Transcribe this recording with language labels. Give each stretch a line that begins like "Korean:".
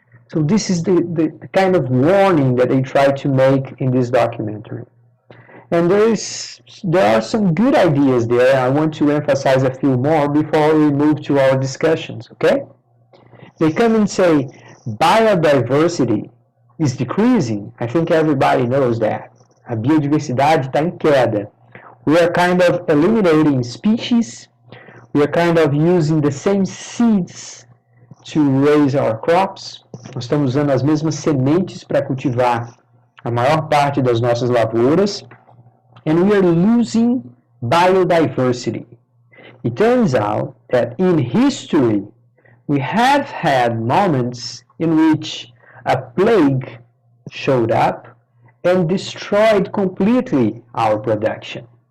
English: So this is the kind of warning that they try to make in this documentary. And there are some good ideas there. I want to emphasize a few more before we move to our discussions, okay? They come and say, biodiversity is decreasing. I think everybody knows that.
Portuguese: A biodiversidade está em queda.
English: We are kind of eliminating species. We are kind of using the same seeds to raise our crops.
Portuguese: Nós estamos usando as mesmas sementes para cultivar a maior parte das nossas lavouras.
English: And we are losing biodiversity. It turns out that in history, we have had moments in which a plague showed up and destroyed completely our production.